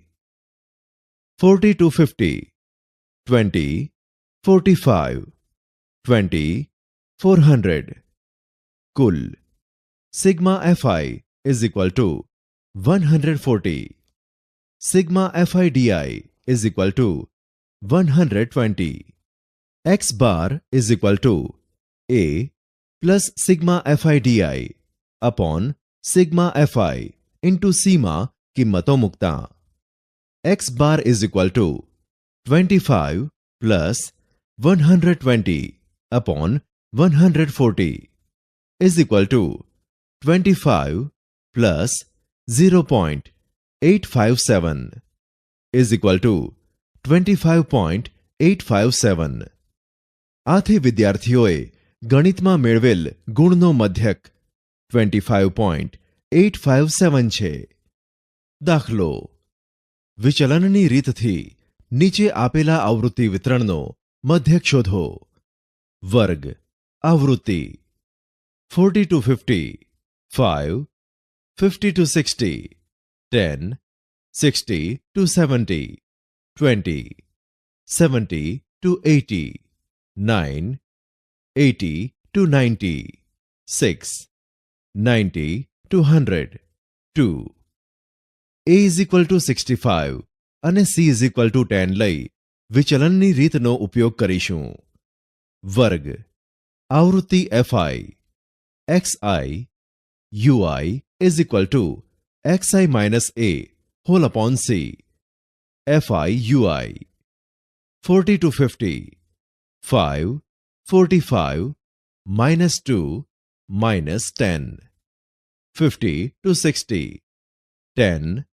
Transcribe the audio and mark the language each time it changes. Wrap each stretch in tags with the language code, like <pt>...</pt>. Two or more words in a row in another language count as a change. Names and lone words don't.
<en>40 to 50 20 45 20 400 कुल sigma fi is equal to 140 sigma fi di is equal to 120 x bar is equal to a plus sigma fi di upon sigma fi into c</en> <gu>માં કિંમતો મૂકતા</gu> <en>x bar is equal to 25 plus 120 upon 140 is equal to 25 plus 0.857 is equal to 25.857.</en> <gu>આથી વિદ્યાર્થીઓએ ગણિતમાં મેળવેલ ગુણનો મધ્યક 25.857 છે. દાખલો: વિચલનની રીતથી નીચે આપેલા આવૃત્તિ વિતરણનો મધ્યક શોધો. વર્ગ આવૃત્તિ 40 to 50, 5, 50 to 60, 10, 60 to 70, 20, 70 to 80, 9, 80 to 90, 6, 90 to 100, 2.</gu> <en>A is equal to 65 અને C is equal to 10</en> <gu>લઈ વિચલનની રીતનો ઉપયોગ કરીશું. વર્ગ આવૃત્તિ</gu> <en>FI XI UI is equal to XI minus A whole upon C. FI UI 40 to 50, 5, 45, minus 2, minus 10, 50 to 60, 10,</en>